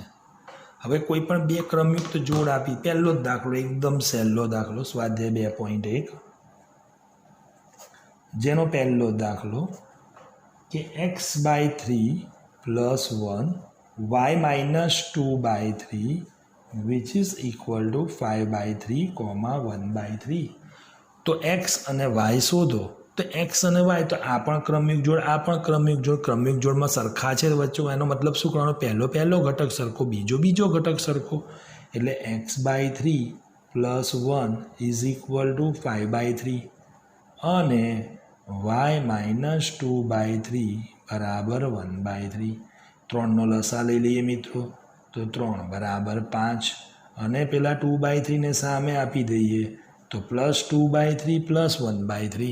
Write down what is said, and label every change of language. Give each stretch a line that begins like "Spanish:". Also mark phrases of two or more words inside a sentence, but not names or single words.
Gujarati: હવે કોઈ પણ બે ક્રમયુક્ત જોડ આપી, પહેલો જ દાખલો એકદમ સહેલો દાખલો સ્વાધ્યાય 2.1, જેનો પહેલો દાખલો કે x/3 + 1 y-2/3
English: which is equal to
Gujarati: 5/3, 1/3. તો x અને y શોધો. તો x અને y તો આ પણ ક્રમયુક્ત જોડ, આ પણ ક્રમયુક્ત જોડ. ક્રમયુક્ત જોડમાં સરખા છે વચ્ચે, એનો મતલબ શું કરવાનો? પહેલો ઘટક સરખો, બીજો ઘટક સરખો. એટલે x/3 + 1
English: is equal to
Gujarati: 5/3 અને y-2/3 બરાબર 1/3. 3નો લસા લઈ લઈએ મિત્રો. તો 3 બરાબર 5 અને પેલા 2/3 ને સામે આપી દઈએ તો +2/3 + 1/3.